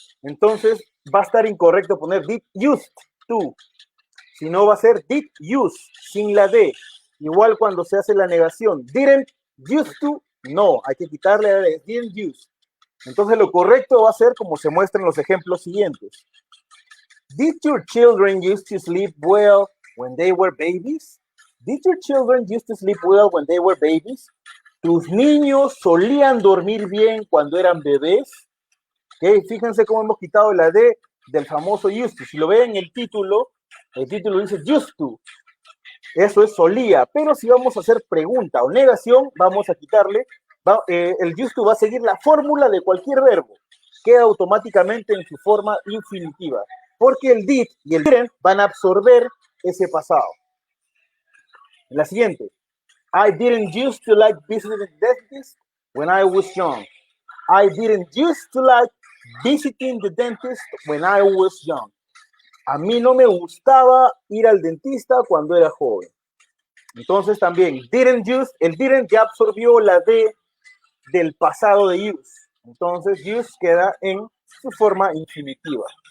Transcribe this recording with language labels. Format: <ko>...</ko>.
<es>Entonces va a estar incorrecto poner did used to. Si no, va a ser did use, sin la D. Igual cuando se hace la negación. Didn't used to, no. Hay que quitarle la D. Didn't use. Entonces lo correcto va a ser como se muestra en los ejemplos siguientes.</es> <en>Did your children used to sleep well when they were babies? Did your children used to sleep well when they were babies?</en> <es>¿Tus niños solían dormir bien cuando eran bebés? Okay, fíjense cómo hemos quitado la D del famoso used to. Si lo ven en el título dice used to. Eso es solía. Pero si vamos a hacer pregunta o negación, vamos a quitarle. El used to va a seguir la fórmula de cualquier verbo. queda automáticamente en su forma infinitiva, porque el did y el didn't van a absorber ese pasado. La siguiente.</es> <en>I didn't used to like visiting the dentist when I was young. I didn't used to like visiting the dentist when I was young.</en> <es>A mí no me gustaba ir al dentista cuando era joven. Entonces también, didn't use, el didn't ya absorbió la D del pasado de use. Entonces, use queda en su forma infinitiva.</es>